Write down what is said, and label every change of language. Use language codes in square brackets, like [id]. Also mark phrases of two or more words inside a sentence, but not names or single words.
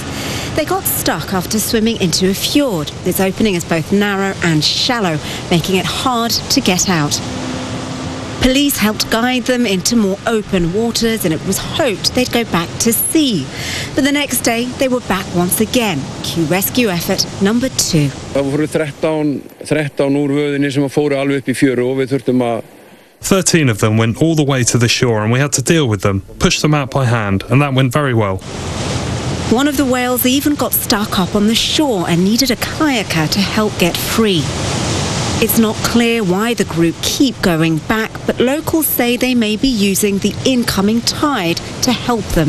[en] They got stuck after swimming into a fjord. Its opening is both narrow and shallow, making it hard to get out. Police helped guide them into more open waters, and it was hoped they'd go back to sea. But the next day, they were back once again. Cue rescue effort number 2. [is] Það voru 13 úr vöðinni sem fóru alveg upp í fjöru og við þurftum að [en] 13 of them went all the way to the shore, and we had to deal with them, push them out by hand, and that went very well. One of the whales even got stuck up on the shore and needed a kayaker to help get free. It's not clear why the group keep going back, but locals say they may be using the incoming tide to help them.